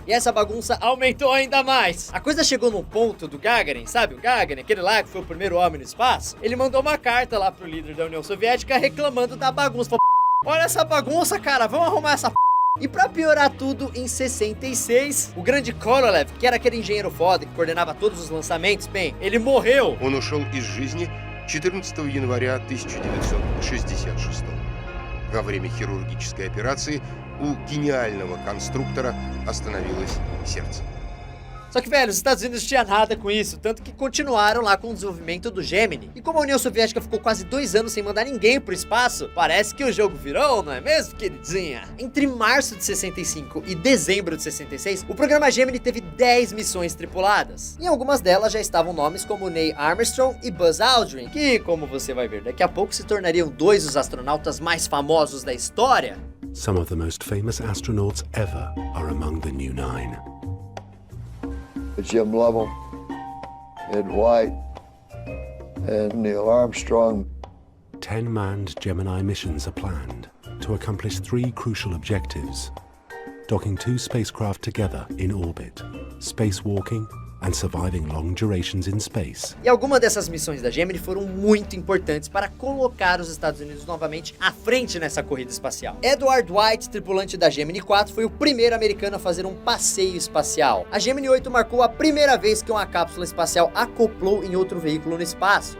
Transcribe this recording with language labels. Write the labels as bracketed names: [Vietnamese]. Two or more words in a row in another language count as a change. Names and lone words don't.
[Portuguese] E essa bagunça aumentou ainda mais. A coisa chegou num ponto do Gagarin, sabe o Gagarin, aquele lá que foi o primeiro homem no espaço? Ele mandou uma carta lá pro líder da União Soviética reclamando da bagunça. Falou, olha essa bagunça, cara, vamos arrumar essa E pra piorar tudo, em 66, o grande Korolev, que era aquele engenheiro foda que coordenava todos os lançamentos, bem, ele morreu. [Russian] Он ушел из жизни 14 января 1966. Во время хирургической операции у гениального конструктора остановилось сердце. [Portuguese] Só que, velho, os Estados Unidos não tinham nada com isso, tanto que continuaram lá com o desenvolvimento do Gemini. E como a União Soviética ficou quase 2 anos sem mandar ninguém pro espaço, parece que o jogo virou, não é mesmo, queridinha? Entre março de 65 e dezembro de 66, o programa Gemini teve 10 missões tripuladas. Em algumas delas já estavam nomes como Neil Armstrong e Buzz Aldrin, que, como você vai ver daqui a pouco, se tornariam 2 dos astronautas mais famosos da história. [English] Some of the most famous astronauts ever are among the new 9. Jim Lovell, Ed White, and Neil Armstrong. 10 manned Gemini missions are planned to accomplish 3 crucial objectives: docking 2 spacecraft together in orbit, spacewalking, and surviving long durations in space. [Portuguese] E algumas dessas missões da Gemini foram muito importantes para colocar os Estados Unidos novamente à frente nessa corrida espacial. Edward White, tripulante da Gemini 4, foi o primeiro americano a fazer um passeio espacial. A Gemini 8 marcou a primeira vez que uma cápsula espacial acoplou em outro veículo no espaço.